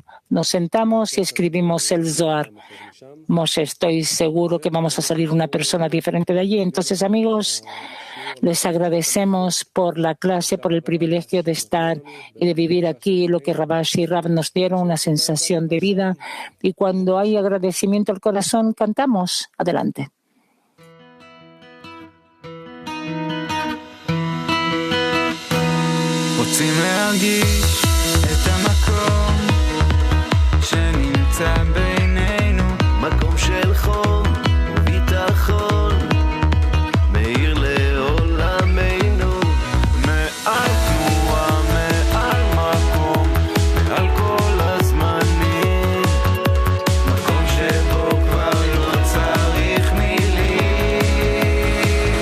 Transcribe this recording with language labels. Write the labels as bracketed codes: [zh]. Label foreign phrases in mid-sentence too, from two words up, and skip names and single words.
[es] Nos sentamos y escribimos el Zohar. Moshe, estoy seguro que vamos a salir una persona diferente de allí. Entonces, amigos, les agradecemos por la clase, por el privilegio de estar y de vivir aquí, lo que Rabash y Rab nos dieron, una sensación de vida. Y cuando hay agradecimiento al corazón, cantamos. Adelante. [he] רוצים להרגיש את המקום שנמצא בינינו, מקום של חום וביטחון מאיר לעולמנו, מעל תנועה, מעל מקום, מעל כל הזמנים, מקום שבו כבר לא צריך מילים.